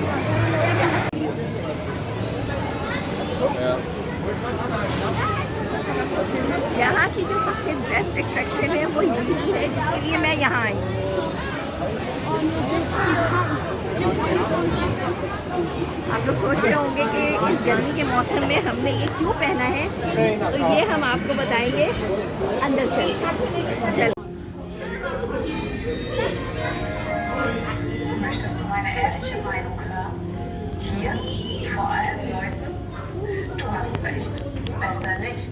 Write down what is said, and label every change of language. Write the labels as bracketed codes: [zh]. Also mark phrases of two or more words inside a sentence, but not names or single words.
[hi] यहाँ की जो सबसे बेस्ट अट्रैक्शन है वो यही है, जिसके लिए मैं यहाँ आई। आप लोग सोच रहे होंगे कि इस गर्मी के मौसम में हमने ये क्यों पहना है, तो ये हम आपको बताएंगे अंदर चल। [de] Möchtest du meine ehrliche Meinung hören? Hier, vor allen Leuten? Du hast recht. Besser nicht.